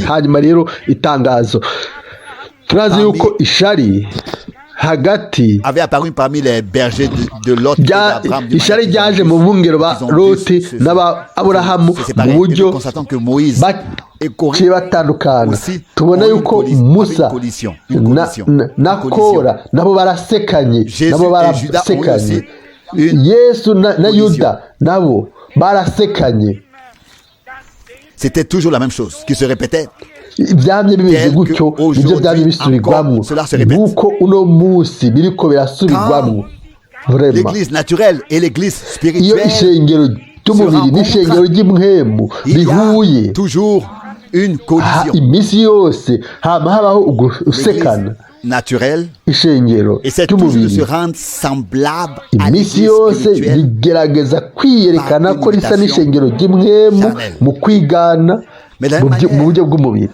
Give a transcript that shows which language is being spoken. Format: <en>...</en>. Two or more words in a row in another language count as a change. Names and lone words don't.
<rn>Hanyuma rero itangazo, turazi yuko ishari hagati ishari ryaje mu bungero ba Loti n'aba Aburahamu mu buryo baciye batandukana. Tubona yuko Musa na Kora nabo barasekanye, Yesu na Yuda nabo barasekanye.</rn> <fr>C'était toujours la même chose qui se répétait.</fr> <rn>Byamye bimeze gutyo, nibyo byamye bisubirwamo nk'uko uno munsi biriko birasubirwamo.</rn> <fr>L'église naturelle et l'église spirituelle,</fr> <rn>iyo ishengero ry'umubiri n'ishengero ry'imwemu bihuye, iminsi yose hama habaho ugusekana. Ishengero ry'umubiri iminsi yose rigerageza kwiyerekana ko risa n'ishengero ry'imwemu mu kwigana mu buryo bw'umubiri.</rn>